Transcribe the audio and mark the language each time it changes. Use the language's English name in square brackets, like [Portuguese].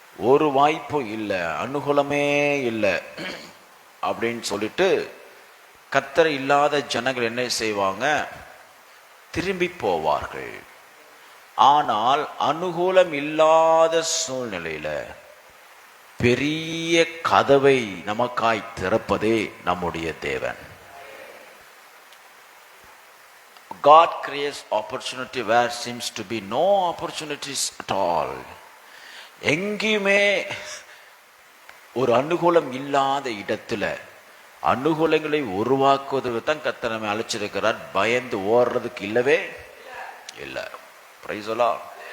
[Tamil] ஒரு வாய்ப்பும் இல்லை, அனுகூலமே இல்லை அப்படின்னு சொல்லிட்டு கர்த்தர் இல்லாத ஜனங்கள் என்ன செய்வாங்க? திரும்பி போவார்கள். ஆனால் அனுகூலம் இல்லாத சூழ்நிலையில பெரிய கதவை நமக்காய் திறப்பதே நம்முடைய தேவன். [English] God creates opportunity where seems to be no opportunities at all. [Tamil] எங்கேயுமே ஒரு அனுகூலம் இல்லாத இடத்துல அனுகூலங்களை உருவாக்குவதற்கு தான் கர்த்தர் நம்மை அழைச்சிருக்கிறார். பயந்து ஓடுறதுக்கு இல்லவே இல்லை. Praise the Lord.